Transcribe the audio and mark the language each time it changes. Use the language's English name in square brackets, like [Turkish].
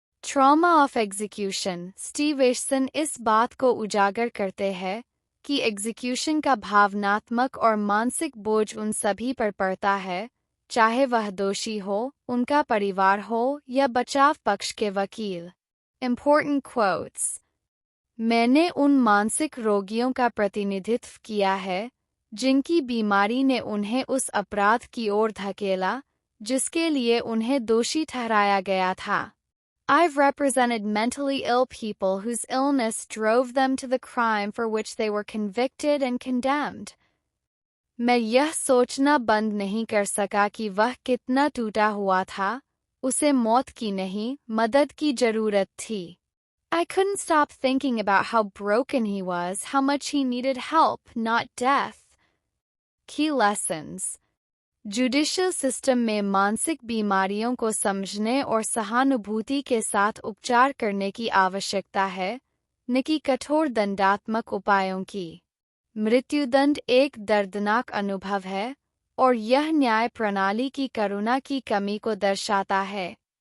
[English] Trauma of execution. [Hindi] Steve एशसन इस बात को उजागर करते हैं कि एग्जीक्यूशन का भावनात्मक और मानसिक बोझ उन सभी पर पड़ता है, चाहे वह दोषी हो, उनका परिवार हो या बचाव पक्ष के वकील। [English] Important quotes। [Hindi] मैंने उन मानसिक रोगियों का प्रतिनिधित्व किया है जिनकी बीमारी ने उन्हें उस अपराध की ओर धकेला जिसके लिए उन्हें दोषी ठहराया गया था। [English] I've represented mentally ill people whose illness drove them to the crime for which they were convicted and condemned. [Hindi] मैं यह सोचना बंद नहीं कर सका कि वह कितना टूटा हुआ था, उसे मौत की नहीं, मदद की जरूरत थी। [English] I couldn't stop thinking about how broken he was, how much he needed help, not death. Key lessons। [Hindi] Judicial system में मानसिक बीमारियों को समझने और सहानुभूति के साथ उपचार करने की आवश्यकता है, न कि कठोर दंडात्मक उपायों की। मृत्युदंड एक दर्दनाक अनुभव है और यह न्याय प्रणाली की करुणा की कमी को दर्शाता है।